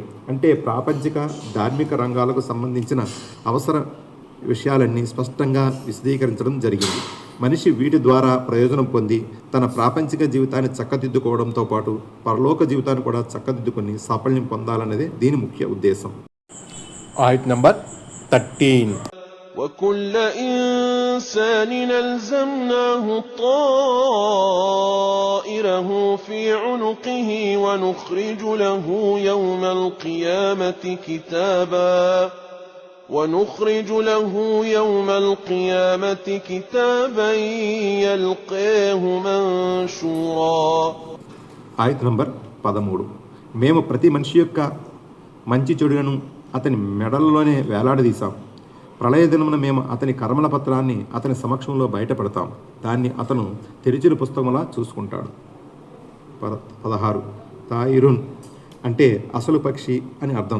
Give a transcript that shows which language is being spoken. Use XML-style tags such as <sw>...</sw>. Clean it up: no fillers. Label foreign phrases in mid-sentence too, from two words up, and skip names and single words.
<te>అంటే ప్రాపంచిక ధార్మిక రంగాలకు సంబంధించిన అవసర విషయాలన్నీ స్పష్టంగా విశదీకరించడం జరిగింది. మనిషి వీటి ద్వారా ప్రయోజనం పొంది తన ప్రాపంచిక జీవితాన్ని చక్కదిద్దుకోవడంతో పాటు పరలోక జీవితాన్ని కూడా చక్కదిద్దుకొని సాఫల్యం పొందాలనేదే దీని ముఖ్య ఉద్దేశం. ఆయత్ నంబర్ 13.</te> <ar>وكل إنسان ألزمناه طائره في عنقه ونخرج له يوم القيامة كتابا يلقيه منشورا.</ar> <te>ఆయత్ నంబర్ 13. మేము ప్రతి మనిషి యొక్క మంచి చెడులను అతని మెడలలోనే వేలాడదీశాం. ప్రళయ దినమున మేము అతని కర్మల పత్రాన్ని అతని సమక్షంలో బయటపెడతాం. దాన్ని అతను తెరిచిన పుస్తకంలా చూసుకుంటాడు. 16. తాయిరున్ అంటే అసలు పక్షి అని అర్థం.</te>